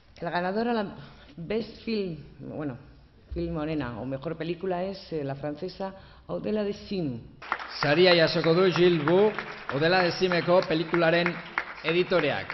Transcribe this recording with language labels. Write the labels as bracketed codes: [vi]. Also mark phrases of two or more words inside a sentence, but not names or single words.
[es] ganadora, la [en] Best Film, [es] bueno, [eu] film onena, [es] o mejor película es la francesa Au-delà des Cimes. [eu] Saria jasoko du Gilles Bou, Au-delà des Cimeseko pelikularen editoreak.